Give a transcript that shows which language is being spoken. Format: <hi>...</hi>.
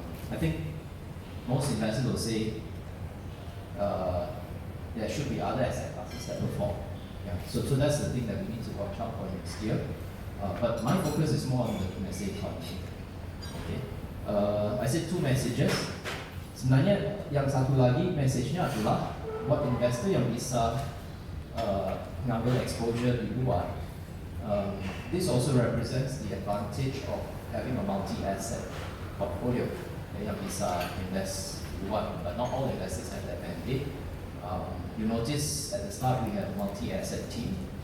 <en>I think most investors will say there should be other asset classes that perform. Yeah. So that's the thing that we need to watch out for next year. But my focus is more on the domestic economy. Okay. I said two messages.</en> <id>Sebenarnya yang satu lagi message-nya adalah buat investor yang bisa ngambil exposure di luar.</id> <en>This also represents the advantage of having a multi-asset portfolio</en> <id>yang bisa invest di luar,</id> <en>but not all investors have that mandate. You notice at the start we have a multi-asset team.</en>